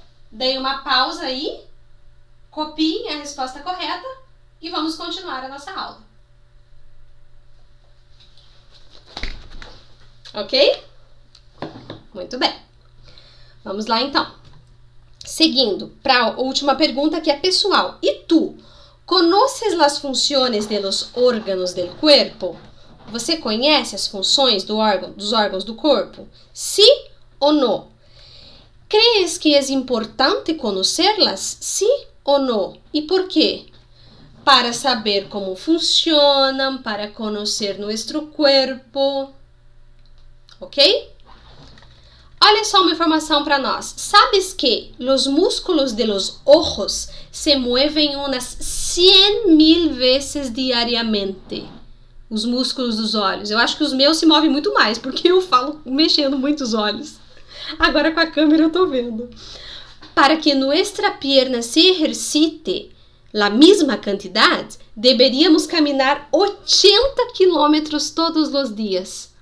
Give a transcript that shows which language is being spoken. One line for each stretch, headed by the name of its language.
Portuguese: Dei uma pausa aí, copiem a resposta correta e vamos continuar a nossa aula. Ok? Muito bem. Vamos lá então. Seguindo para a última pergunta que é pessoal.
Spanish: E tu, conoces las funciones de los órganos del cuerpo?
Portuguese: Você conhece as funções dos órgãos do corpo? Sí ou não?
Spanish: ¿Crees que es importante conocerlas?
Portuguese: Sí ou não? E por quê? Para saber como funcionam, para conhecer nosso corpo. Ok? Olha só uma informação para nós.
Spanish: ¿Sabes que los músculos de los ojos se mueven unas 100.000 veces diariamente?
Portuguese: Os músculos dos olhos. Eu acho que os meus se movem muito mais, porque eu falo mexendo muito os olhos. Agora com a câmera eu tô vendo.
Spanish: Para que nuestra pierna se ejercite la misma cantidad, deberíamos
Portuguese: caminhar 80 quilômetros todos os dias.